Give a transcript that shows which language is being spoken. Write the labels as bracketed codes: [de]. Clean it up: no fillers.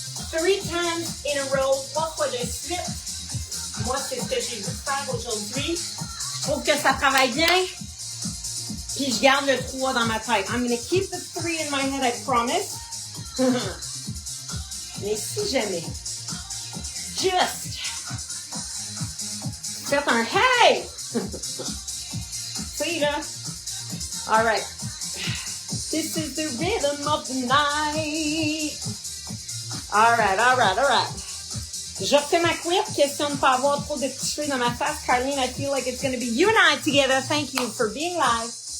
[en] 3 times in a row, [fr] 3 fois de suite. Moi, c'est ce que j'ai voulu faire aujourd'hui. Je trouve que ça travaille bien. Puis je garde le 3 dans ma tête. [en] I'm going to keep the 3 in my head, I promise. [fr] Mais si jamais, juste, faites un hey! [en] See [fr] là? [en] All right. This is the rhythm of the night. All right. [fr] Je refais ma couette, question de ne pas avoir trop de petits cheveux dans ma face. [en] Carleen, I feel like it's going to be you and I together. Thank you for being live.